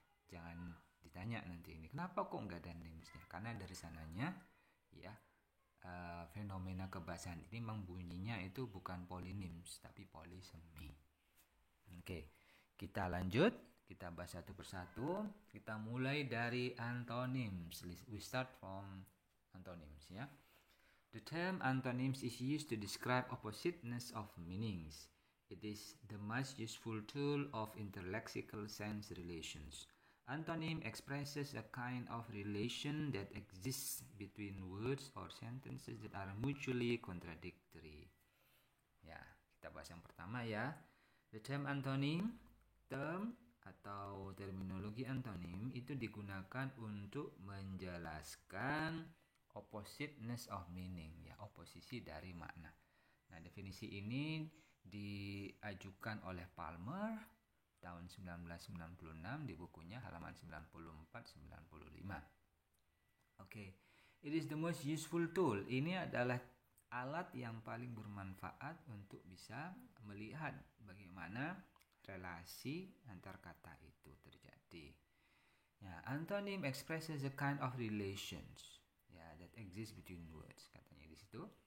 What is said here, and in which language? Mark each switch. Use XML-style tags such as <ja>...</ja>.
<id>Jangan ditanya nanti ini kenapa kok nggak ada nimsnya, karena dari sananya ya fenomena kebahasaan ini memang bunyinya itu bukan polinims tapi polisemi. Oke, kita lanjut, kita bahas satu persatu. Kita mulai dari antonyms.</id> <en>We start from antonyms ya. The term antonyms is used to describe oppositeness of meanings. It is the most useful tool of interlexical sense relations. Antonym expresses a kind of relation that exists between words or sentences that are mutually contradictory.</en> <id>Ya, kita bahas yang pertama ya.</id> <en>The term antonym,</en> <id>term atau terminologi antonym itu digunakan untuk menjelaskan</id> <en>oppositeness of meaning,</en> <id>ya, oposisi dari makna. Nah, definisi ini diajukan oleh Palmer tahun 1996 di bukunya halaman 94-95. Okay,</id> <en>It is the most useful tool.</en> <id>Ini adalah alat yang paling bermanfaat untuk bisa melihat bagaimana relasi antar kata itu terjadi.</id> <en>Ya, antonym expresses a kind of relations that exists between words,</en> <id>katanya di situ.</id>